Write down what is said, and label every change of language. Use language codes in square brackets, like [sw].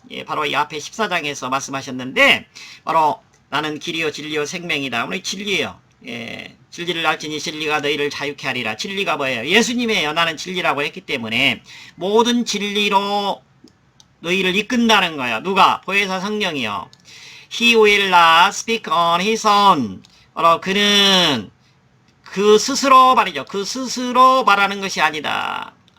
[ko] 예, 바로 이 앞에 14장에서 말씀하셨는데 바로 나는 길이요 진리요 생명이다. 오늘 진리예요. 예, 진리를 알지니 진리가 너희를 자유케 하리라. 진리가 뭐예요? 예수님이에요. 나는 진리라고 했기 때문에 모든 진리로 너희를 이끈다는 거야. 누가? 보혜사 성령이요. [en] He will not speak on his own. [ko] 바로 그는 그 스스로 말이죠. 그 스스로 말하는 것이 아니다.